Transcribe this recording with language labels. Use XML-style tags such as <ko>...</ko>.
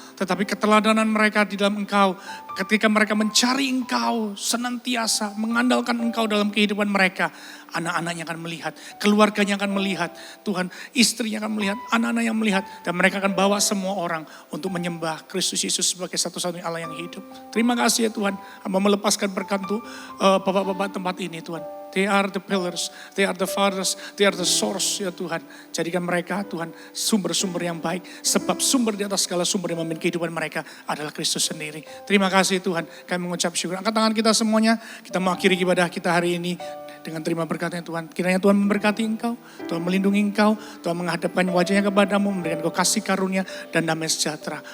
<id>Tetapi keteladanan mereka di dalam Engkau, ketika mereka mencari Engkau, senantiasa mengandalkan Engkau dalam kehidupan mereka. Anak-anaknya akan melihat, keluarganya akan melihat, Tuhan istrinya akan melihat, anak-anak yang melihat. Dan mereka akan bawa semua orang untuk menyembah Kristus Yesus sebagai satu-satunya Allah yang hidup. Terima kasih ya Tuhan, Hamba melepaskan berkat untuk bapak-bapak tempat ini Tuhan.</id> <en>They are the pillars, they are the fathers, they are the source</en> <id>ya Tuhan. Jadikan mereka Tuhan sumber-sumber yang baik. Sebab sumber di atas segala sumber yang memimpin kehidupan mereka adalah Kristus sendiri. Terima kasih Tuhan, kami mengucap syukur. Angkat tangan kita semuanya, kita mengakhiri ibadah kita hari ini dengan terima berkatnya Tuhan. Kiranya Tuhan memberkati engkau, Tuhan melindungi engkau, Tuhan menghadapkan wajahnya kepadamu, memberikan engkau kasih karunia dan damai sejahtera.</id>